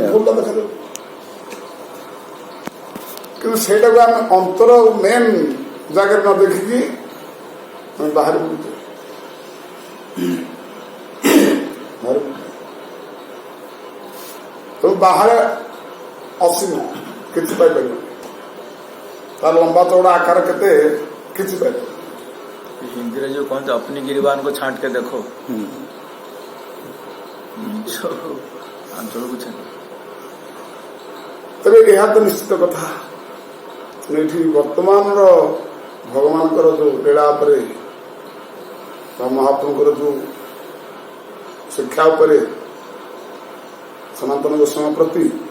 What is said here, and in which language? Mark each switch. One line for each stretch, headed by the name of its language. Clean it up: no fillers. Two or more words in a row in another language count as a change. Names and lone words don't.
Odia: ଭୁଲଟା ଦେଖାଯାଉ, କିନ୍ତୁ ସେଇଟାକୁ ଆମେ ଅନ୍ତର ମେନ୍ ଜାଗାରେ ନ ଦେଖିକି ଆମେ ବାହାରେ ବୁଲୁଛେ। ତେଣୁ ବାହାରେ ଅସୀମ କିଛି ପାଇପାରିବ, ତାର ଲମ୍ବା ଚଉଡ଼ା ଆକାର କେତେ କିଛି ପାଇପାରିବ। ହିନ୍ଦୀରେ ଯୋଉ କହନ୍ତି
Hindi: अपनी गिरबान को छांट के देखो,
Odia: ଅଞ୍ଚଳକୁ ଛାଟ। ତେବେ ଏହା ତ ନିଶ୍ଚିତ କଥା, ଏଠି ବର୍ତ୍ତମାନର ଭଗବାନଙ୍କର ଯୋଉ ଲୀଳା ଉପରେ ବା ମହାପ୍ରଭୁଙ୍କର ଯୋଉ ଶିକ୍ଷା ଉପରେ ସନାତନ ଗୋସ୍ୱାମୀ ପ୍ରତି